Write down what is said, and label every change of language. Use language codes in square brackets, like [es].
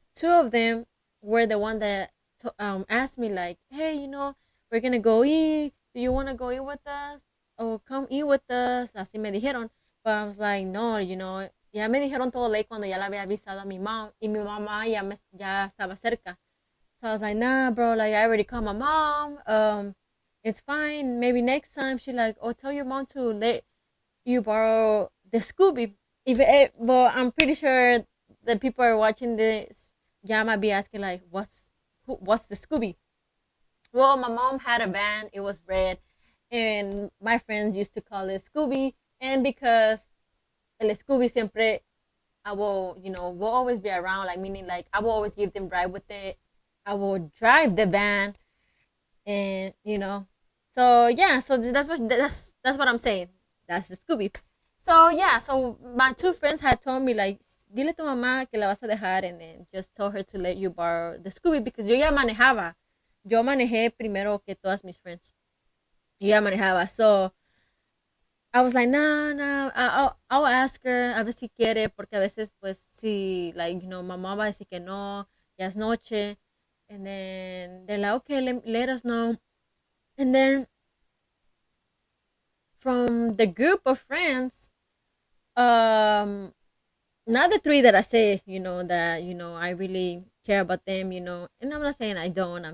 [en] two of them were the one that asked me like, hey, we're gonna go eat. Do you want to go eat with us? Or come eat with us? [es] Así me dijeron. [en] But I was like, [es] no, ya me dijeron todo [en] late [es] cuando ya le había avisado a mi mom y mi mamá ya estaba cerca. [en] So I was like, nah, bro, like I already called my mom. It's fine. Maybe next time. She like, oh, tell your mom to let you borrow the Scooby. Well, I'm pretty sure the people are watching this. Yeah, might be asking like, what's the Scooby? Well, my mom had a van. It was red, and my friends used to call it Scooby. And because el Scooby [es] siempre, [en] will always be around. Like meaning, like I will always give them ride with it. I will drive the van, and so yeah. So that's what I'm saying. That's the Scooby. So yeah, so my two friends had told me like, [es] dile a tu mamá que la vas a dejar, [en] and then just told her to let you borrow the Scooby because [es] yo ya manejaba. Yo manejé primero que todas mis [en] friends. [es] Yo ya manejaba. [en] So I was like, nah, I'll ask her [es] a ver si quiere, porque a veces pues si [en] like [es] mamá va a decir que no, ya es noche, [en] and then they're like, okay, let us know, and then from the group of friends, not the three that I say, that I really care about them, and I'm not saying I don't.